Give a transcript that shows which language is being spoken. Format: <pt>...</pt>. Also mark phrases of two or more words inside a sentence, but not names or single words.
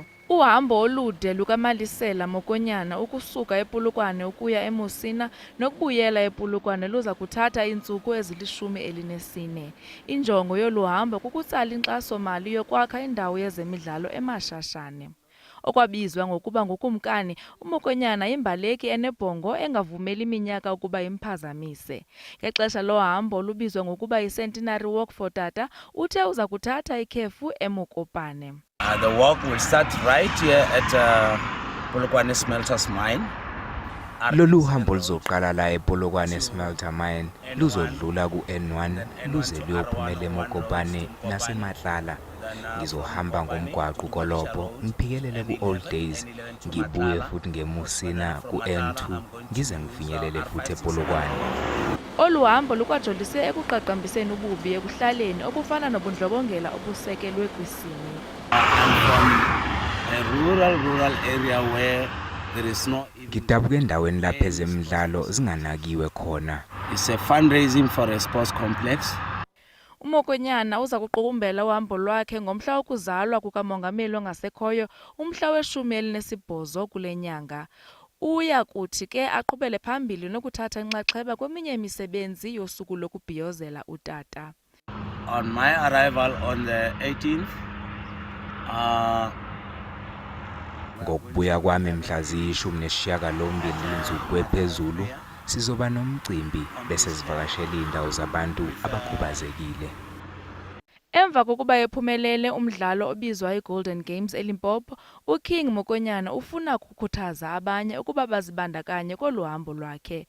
<xh>Uhambo olude lukaMalisela Mokonyana ukusuka ePolokwane ukuya eMosina nokubuyela ePolokwane luza kuthatha iintsuku ezili-14. Injongo yolu hambo kukutsala inkxaso-mali yokwakha indawo yezemidlalo eMashashane. Okwabizwa ngokuba ngukumkani, uMokonyana yimbaleki enebhongo engavumeli iminyaka ukuba imphazamise. Ngexesha lohambo olubizwa ngokuba yi-Centenary Walk for Tata, uthe uza kuthatha ikhefu eMokopane.</xh> <en>The walk will start right here at Polokwane Smelters Mine.</en> <zu>Lolu hambo luzoqala la ePolokwane Smelter Mine, luzodlula ku-N1, luze luyophumela eMokopane naseMatlala. Ngizohamba ngomgwaqo Kolobho, ngiphikelele ku-Old Days, ngibuye futhi ngeMusina ku-N2, ngize ngifinyelele futhi ePolokwane.</zu> <xh>Olu hambo lukwajolise ekuqaqambiseni ububi ekuhlaleni okufana nobundlobongela obusekelwe kwisini.</xh> <en>I'm from a rural area where there is no...</en> <zu>Ngidabuke endaweni lapho ezemidlalo zinganakiwe khona.</zu> <en>It's a fundraising for a sports complex.</en> <xh>uMokonyana uza kuqukumbela uhambo lwakhe ngomhla wokuzalwa kukamongameli ongasekhoyo umhla we-18 kule nyanga. Uya kuthi ke aqhubele phambili nokuthatha inxaxheba kweminye imisebenzi yosuku lokubhiyozela utata.</xh> <en>On my arrival on the 18th,</en> <zu>Ngokubuya kwami mhla ziyi-18 kwephezulu, sizoba nomcimbi bese sivakashela indawo zabantu abakhubazekile.</zu> <xh>Emva kokuba ephumelele umdlalo obizwa iGolden Games eLimpopo, uKing Mokonyana ufuna ukukhuthaza abanye ukuba bazibandakanye kolu hambo lwakhe.</xh>